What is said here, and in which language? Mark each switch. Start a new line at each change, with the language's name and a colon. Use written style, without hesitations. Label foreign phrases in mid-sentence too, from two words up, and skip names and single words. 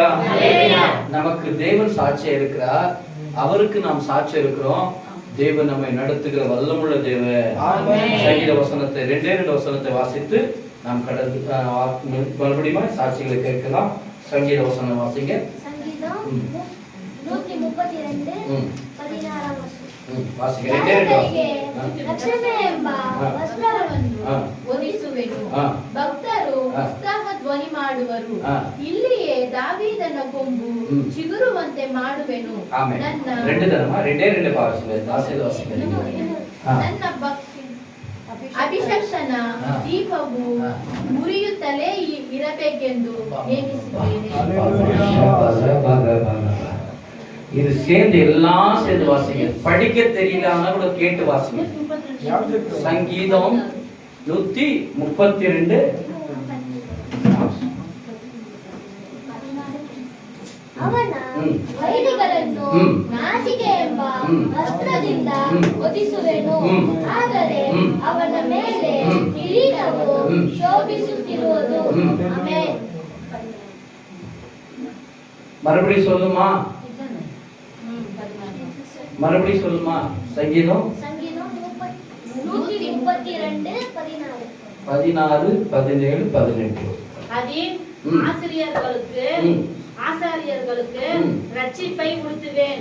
Tamil: நமக்கு தேவன் சாட்சியா இருக்கிறார், அவருக்கு நாம் சாட்சியா இருக்கிறோம். தேவன் நம்மை நடத்துகிற வல்லமுள்ள தேவன். சங்கீத வசனத்தை 2 வசனத்தை வாசித்து நாம் கடந்து மறுபடியும் சாட்சிகளை கேட்கலாம். சங்கீத வசனம் வாசிங்க.
Kannada: ಭಕ್ತರು ಉತ್ಸಾಹ ಧ್ವನಿ ಮಾಡುವರು. ಇಲ್ಲಿಯೇ ದಾವೀದನ ಕೊಂಬು ಚಿಗುರುವಂತೆ ಮಾಡುವೆನು. ನನ್ನ ಅಭಿಷೇಕನ ದೀಪವು ಉರಿಯುತ್ತಲೇ ಇರಬೇಕೆಂದು ನೇಮಿಸಿದ್ದೇನೆ.
Tamil: இது சேர்ந்து எல்லாம் சேர்ந்து வாசிங்க. படிக்க தெரியலன்னா கூட கேட்டு வாசிங்க. சங்கீதம் 132.
Kannada: ಅವನ ವೈರಿಗಳನ್ನು ನಾಚಿಕೆ ಎಂಬ ಅಸ್ತ್ರದಿಂದ ಒದಿಸುವೆನು. ಆದರೆ ಅವನ ಮೇಲೆ ಕಿರೀಟವು ಶೋಭಿಸುತ್ತಿರುವುದು. ಆಮೆನ್.
Tamil: மறுபடியும் சொல்லுமா, மறுபடியும் சொல்லுமா. சங்கீதம் 132:16 17 18. அதில் ஆசாரியர்களுக்கு ரட்சிப்பை உடுத்துவேன்.